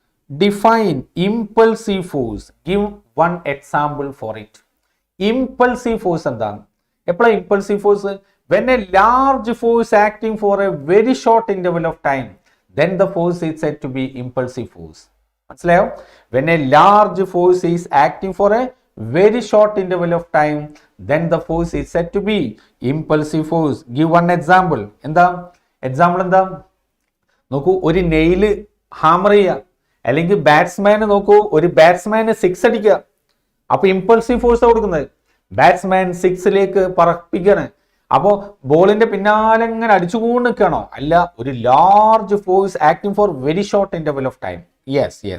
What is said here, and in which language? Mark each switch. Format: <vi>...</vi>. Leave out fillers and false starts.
<en>Define impulsive force. Give one example for it.</en> <ml>Impulsive force എന്താണ്? എപ്പോഴാണ് impulsive force?</ml> <en>When a large force acting for a very short interval of time, then the force is said to be impulsive force.</en> <ml>മനസ്സിലായോ?</ml> <en>When a large force is acting for a very short interval of time, then the force is said to be impulsive force. Give one example.</en> <ml>എന്താ example? എന്താ നോക്കൂ, ഒരു nail hammer ചെയ്യുക, അല്ലെങ്കിൽ ബാറ്റ്സ്മാന് നോക്കൂ, ഒരു ബാറ്റ്സ്മാന് 6 അടിക്കുക. അപ്പൊ ഇമ്പൾസീവ് ഫോഴ്സ് കൊടുക്കുന്നത് ബാറ്റ്സ്മാൻ 6ലേക്ക് പറപ്പിക്കുകയാണ്. അപ്പോൾ ബോളിന്റെ പിന്നാലെ ഇങ്ങനെ അടിച്ചുകൊണ്ട് നിൽക്കണോ? അല്ല,</ml> <en>ഒരു large force acting for very short interval of time.</en> <ml>Yes.</ml>